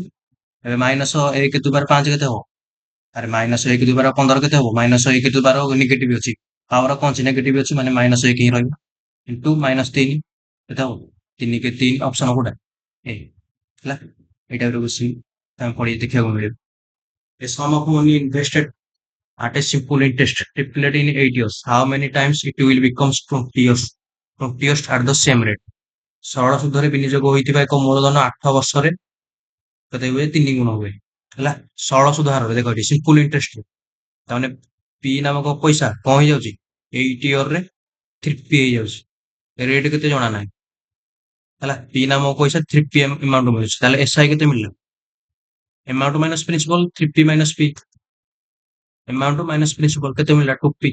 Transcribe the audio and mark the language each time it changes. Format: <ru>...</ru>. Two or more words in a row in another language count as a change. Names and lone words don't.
<or>ଏବେ -1</or> <en>to the power</en> <or>5 କେତେ ହବ, ଆରେ -1</or> <en>to the power</en> <or>15 କେତେ ହବ, -1</or> <en>to the power negative</en> <or>ଅଛି, ପାୱାର କଣ ଅଛି ନେଗେଟିଭ ଅଛି, ମାନେ -1 ହିଁ ରହିବ ଇଣ୍ଟୁ -3 କେତେ ହବ 3 କେ 3 ଅପସନ କୋଉଟା ଏ। ହେଲା ଏଇଟା ଗୋଟେ କ୍ୱେଶ୍ଚିନ୍ ତମେ ପଢି ଦେଖିବାକୁ ମିଳିବ।</or> <en>A sum of money invested at a simple interest triplet in 8 years, how many times it will becomes 20 years 20 years at the same rate।</en> <or>ସରଳ ସୁଧରେ ବିନିଯୋଗ ହୋଇଥିବା ଏକ ମୂଳଧନ 8 ବର୍ଷରେ କେତେ ହୁଏ 3 ଗୁଣ ହୁଏ। ହେଲା ସରଳ ସୁଧ ହାରରେ ଦେଖ ଏଠି</or> <en>simple interest,</en> <or>ତାମାନେ ପି ନାମକ ପଇସା କଣ ହେଇଯାଉଛି 8 ଇୟର ରେ 3p ହେଇଯାଉଛି, ରେଟ୍ କେତେ ଜଣା ନାହିଁ। ହେଲା ପି ନାମକ ପଇସା 3p ଆମାଉଣ୍ଟ ମିଳୁଛି, ତାହେଲେ ଏସ୍ଆଇ କେତେ ମିଳିଲା,</or> <en>amount minus principal</en> <or>3p ମାଇନସ p,</or> <en>amount minus principal</en> <or>କେତେ ମିଳିଲା 2p।</or>